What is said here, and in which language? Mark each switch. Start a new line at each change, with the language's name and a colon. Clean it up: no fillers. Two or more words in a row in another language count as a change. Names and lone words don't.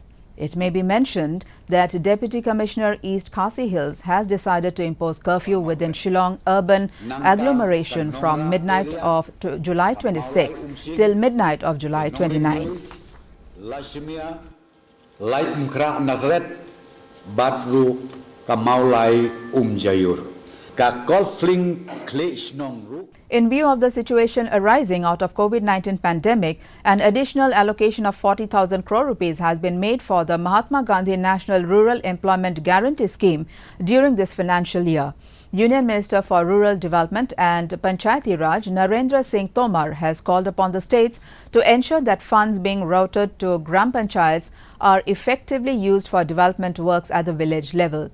English: It may be mentioned that Deputy Commissioner East Khasi Hills has decided to impose curfew within Shillong urban agglomeration from midnight of July 26 till midnight of July 29. Lashmia, Light Mkra Nazareth, Batru, Kamaulai Umjayur, Kakolfling Kle Shnong. In view of the situation arising out of COVID-19 pandemic, an additional allocation of 40,000 crore rupees has been made for the Mahatma Gandhi National Rural Employment Guarantee Scheme during this financial year. Union Minister for Rural Development and Panchayati Raj Narendra Singh Tomar has called upon the states to ensure that funds being routed to Gram Panchayats are effectively used for development works at the village level.